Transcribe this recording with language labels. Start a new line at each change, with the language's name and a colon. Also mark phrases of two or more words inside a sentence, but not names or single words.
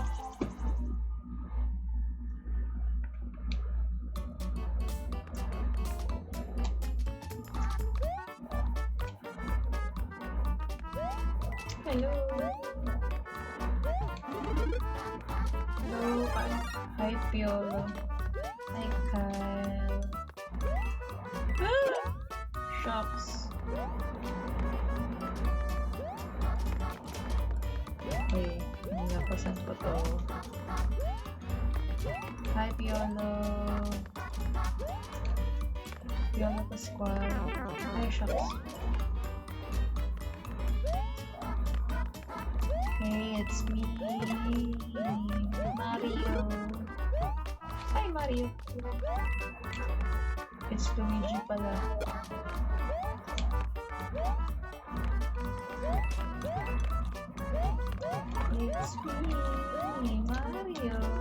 English: Hello. Hello. Hi, Piolo. Hi, Kyle.
Filipino: Ah! Shucks. Okay, nilapasan ko to.
English: Hi, Piolo. Piolo Pascual. Hi, shucks. Hey, it's me, Mario. Hi, Mario. It's Luigi pala. It's me, Mario.